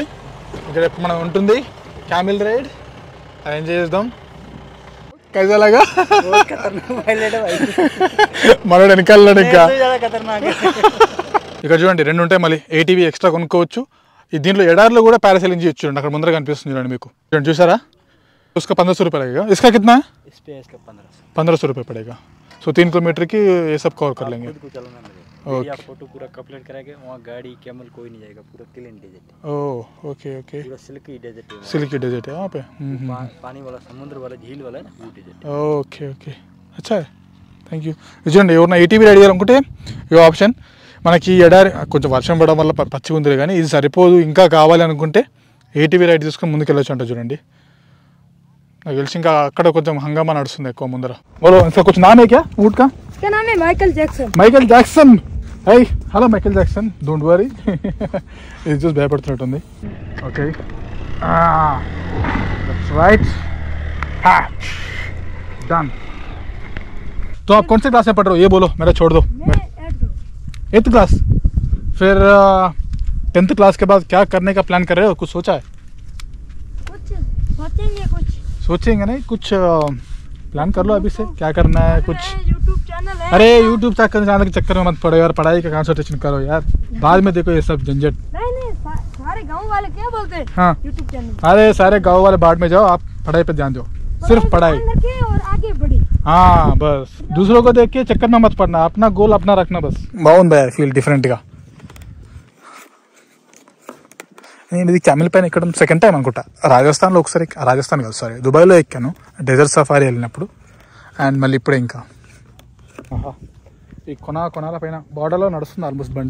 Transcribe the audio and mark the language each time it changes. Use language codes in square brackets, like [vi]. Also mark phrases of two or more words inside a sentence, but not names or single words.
[te] ఇక్కడ మనం ఉంటుంది [en] camel ride, [te] అది ఎంజాయ్ చేద్దాం. కైజాలాగా మనోడు వెనకాలన్నాడు. ఇంకా ఇక్కడ చూడండి 2 ఉంటాయి. మళ్ళీ [en] ATV extra [te] కొనుక్కోవచ్చు. దీంట్లో ఎడార్లో కూడా పారాసైలింగ్ చేయొచ్చు. చూడండి అక్కడ ముందర కనిపిస్తుంది చూడండి మీకు. చూడండి చూసారా? [hi] उसका 1500 रुपये लगेगा. इसका कितना है? इस पे इसका 1500 रुपये पड़ेगा. सो 3 किलोमीटर की ये सब कवर कर लेंगे. ओके, फोटो पूरा कंप्लीट कराएंगे. वहाँ गाड़ी कैमल कोई नहीं जाएगा, पूरा [en] clean desert. oh okay okay, [hi] पूरा [en] silky desert [hi] है. [en] silky desert [hi] है वहाँ पे. पानी वाला, समुद्र वाला, झील वाला ना, वो डेजर्ट. [en] okay okay, [hi] अच्छा है, [en] thank you. [te] చూడండి ఎవరైనా [en] ATV ride [te] చేయాలనుకుంటే ఈ ఆప్షన్. మనకి ఎడారి కొంచెం వర్షం పడడం వల్ల పచ్చిగా ఉంది కానీ ఇది సరిపోదు. ఇంకా కావాలి అనుకుంటే [en] ATV ride [te] తీసుకొని ముందుకు వెళ్ళొచ్చు అంట. చూడండి నాకు తెలిసి ఇంకా అక్కడ కొంచెం హంగామా నడుస్తుంది ఎక్కువ ముందర. [hi] बोलो इसका कुछ नाम है क्या ऊँट का? इसका नाम है माइकल जैक्सन. [te] మైకల్ జాక్సన్. [en] hi hello [te] మైకల్ జాక్సన్, [en] don't worry. [te] ఇది చూసి భయపడుతున్నట్టుంది. [en] okay, that's right. [hi] डन. तो आप कौन से क्लास में पढ़ रहे हो ये बोलो, मेरा छोड़ दो. 8th क्लास. फिर 10th क्लास के बाद क्या करने का प्लान कर रहे हो? कुछ सोचा है? सोचेंगे नहीं, कुछ प्लान कर लो अभी से, क्या करना है कुछ. YouTube चैनल है. अरे YouTube चैनल के चक्कर में मत पड़ो यार, पढ़ाई का कंसंट्रेशन करो यार. बाद में देखो ये सब झंझट. नहीं सारे गांव वाले क्या बोलते हैं? हाँ, YouTube चैनल. अरे सारे गाँव वाले बाद में जाओ, आप पढ़ाई पे ध्यान दो, सिर्फ पढ़ाई. और आगे बढ़े. हाँ बस, दूसरों को देख के चक्कर में मत पड़ना, अपना गोल अपना रखना बस. [te] బాగుంది భయ [en] feel differentga. [te] నేను ఇది క్యామిల్ పైన ఎక్కడం [en] second time [te] అనుకుంటా. రాజస్థాన్లో ఒకసారి, రాజస్థాన్ కాదు సారీ, దుబాయ్లో ఎక్కాను [en] desert safari [te] వెళ్ళినప్పుడు. అండ్ మళ్ళీ ఇప్పుడే ఇంకా ఈ కొనాల పైన బార్డర్లో నడుస్తుంది ఆల్మోస్ట్ బండి.